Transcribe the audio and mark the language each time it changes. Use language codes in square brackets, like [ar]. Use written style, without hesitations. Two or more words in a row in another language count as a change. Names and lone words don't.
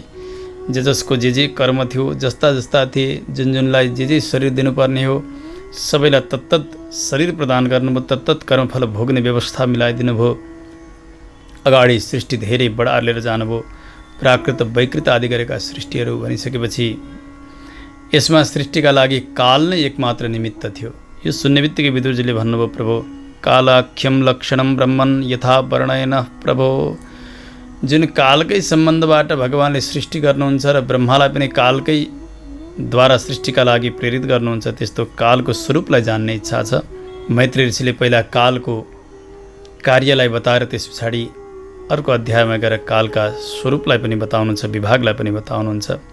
[ne] जसको जे कर्म थियो, जस्ता जस्ता थिए, जुनलाई जे शरीर दिनुपर्ने हो सबैलाई तत्तत शरीर प्रदान गर्नुभयो। तत्तत कर्मफल भोग्ने व्यवस्था मिलाइदिनु भयो। अगाडि सृष्टि धेरै बढाएर जानुभयो। प्राकृत वैकृत आदि गरेका सृष्टिहरू भनिसकेपछि यसमा सृष्टिका लागि काल नै एकमात्र निमित्त थियो। यो सुन्ने बित्तिकै विदुरजीले भन्नुभयो, प्रभु [sa] कालाख्यम लक्षणम ब्रह्मन् यथा वर्णयन। [ne] प्रभु, जुन कालकै सम्बन्धबाट भगवानले सृष्टि गर्नुहुन्छ र ब्रह्मालाई पनि कालकै द्वारा सृष्टिका लागि प्रेरित गर्नुहुन्छ, त्यस्तो कालको स्वरूपलाई जान्ने इच्छा छ। मैत्री ऋषिले पहिला कालको कार्यलाई बताएर त्यस पछाडि अर्को अध्यायमा गएर कालका स्वरूपलाई पनि बताउनुहुन्छ, विभागलाई पनि बताउनुहुन्छ।